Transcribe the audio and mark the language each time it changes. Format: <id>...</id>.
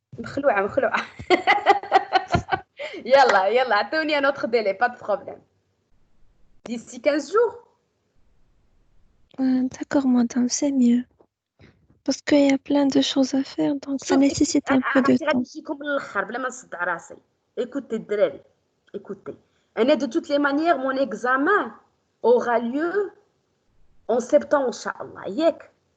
<ar>مخلوعة. يلا اعطوني</ar> <fr>un autre délai, pas de problème. D'ici 15 jours. D'accord, madame, c'est mieux. parce qu'il y a plein de choses à faire, donc ça nécessite un peu de</fr> <ar>راح</ar> <fr>temps.</fr> <ar>نجيكم للاخر بلا ما نصدع راسي.</ar> <fr>Écoutez</fr> <ar>الدراري,</ar> <fr>écoutez.</fr> <ar>انا</ar> <fr>de toutes les manières mon examen aura lieu en septembre</fr> <ar>ان شاء الله ياك.</ar>